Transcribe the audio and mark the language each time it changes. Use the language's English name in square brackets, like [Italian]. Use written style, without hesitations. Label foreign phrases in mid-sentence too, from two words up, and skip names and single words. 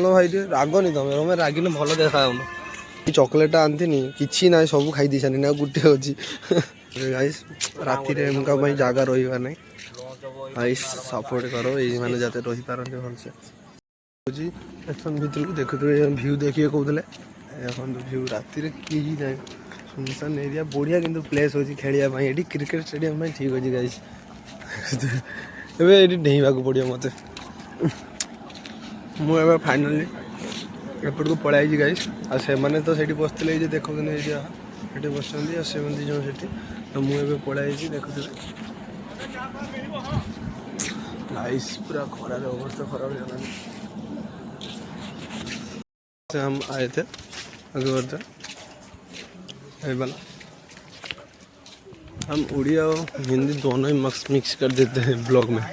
[Odia] ଭାଇ ଟିକେ ରାଗନି ତମେ ରାଗିଲେ ଭଲ ଦେଖାଯାଉନ ଚକୋଲେଟ୍ଟା ଆଣିଥିନି କିଛି ନାହିଁ ସବୁ ଖାଇ ଦେଇସାରିନି ଆଉ ଗୋଟେ ଅଛି ଗାଇସ୍ ରାତିରେ ଏମକା ପାଇଁ ଜାଗା ରହିବା ନାହିଁ ଗାଇସ୍ ସପୋର୍ଟ କର ଏଇମାନେ ଯାତେ ରହିପାରନ୍ତି ଭଲସେ ହେଉଛି ଷ୍ଟେସନ୍ ଭିତରକୁ ଦେଖୁଥିବେ ଭିଉ ଦେଖିବେ କହୁଥିଲେ ଦେଖନ୍ତୁ ଭିଉ ରାତିରେ କେହି ନାହିଁ ସୁନସାନ ଏରିଆ ବଢ଼ିଆ କିନ୍ତୁ ପ୍ଲେସ୍ ଅଛି ଖେଳିବା ପାଇଁ ଏଠି କ୍ରିକେଟ୍ ଷ୍ଟାଡ଼ିୟମ୍ ପାଇଁ ଠିକ୍ ଅଛି ଗାଇସ୍ ଏବେ ଏଇଠି ଡେଇଁବାକୁ ପଡ଼ିବ ମୋତେ। ମୁଁ ଏବେ ଫାଇନାଲି ଏପଟକୁ ପଳେଇ ଆଇଛି ଗାଇସ୍। ଆଉ ସେମାନେ ତ ସେଇଠି ବସିଥିଲେ, ଏଇ ଯେ ଦେଖୁଛନ୍ତି ଏଇଠି ସେଠି ବସିଛନ୍ତି, ଆଉ ସେମାନେ ଦୁଇ ଜଣ ସେଠି। ତ ମୁଁ ଏବେ ପଳେଇ ଆଇଛି ଦେଖୁଥିଲି [Hindi] गाइस, पूरा खराब अवस्था खराब हो जाना से हम आए थे आगे बढ़ते हम उड़िया और हिंदी दोनों ही मिक्स कर देते हैं ब्लॉग में।